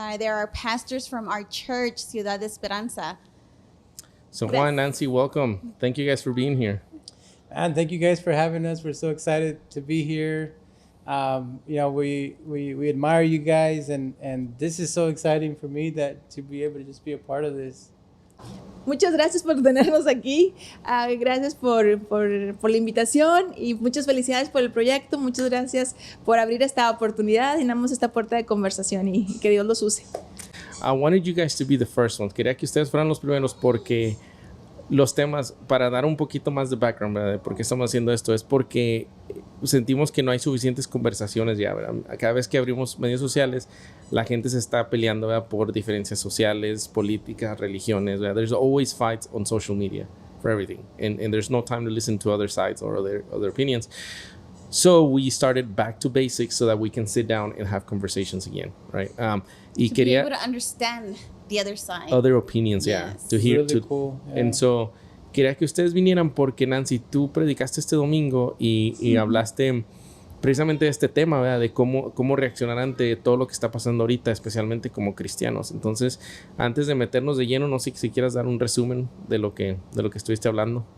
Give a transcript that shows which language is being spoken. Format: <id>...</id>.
<en>They're our pastors from our church, Ciudad de Esperanza. So Juan, Nancy, welcome. Thank you guys for being here. And thank you guys for having us. We're so excited to be here. We admire you guys, and this is so exciting for me that to be able to just be a part of this.</en> <es>Muchas gracias por tenernos aquí. Gracias por la invitación y muchas felicidades por el proyecto. Muchas gracias por abrir esta oportunidad y damos esta puerta de conversación y que Dios los use.</es> <en>I wanted you guys to be the first ones.</en> <es>Quería que ustedes fueran los primeros porque los temas, para dar un poquito más de background, ¿verdad? De por qué estamos haciendo esto, es porque sentimos que no hay suficientes conversaciones ya, ¿verdad? Cada vez que abrimos medios sociales, la gente se está peleando, ¿verdad? Por diferencias sociales, políticas, religiones, ¿verdad?</es> <en>There's always fights on social media for everything, and there's no time to listen to other sides or other opinions. So we started Back to Basics so that we can sit down and have conversations again, right?</en> <es>Y</es> <en>be able to understand the other side. Other opinions, yeah. Yes. To hear, Really cool. Yeah. And so,</en> <es>quería que ustedes vinieran porque, Nancy, tú predicaste este domingo y hablaste precisamente de este tema, ¿verdad? De cómo reaccionar ante todo lo que está pasando ahorita, especialmente como cristianos. Entonces, antes de meternos de lleno, no sé si quieras dar un resumen de lo que estuviste hablando.</es>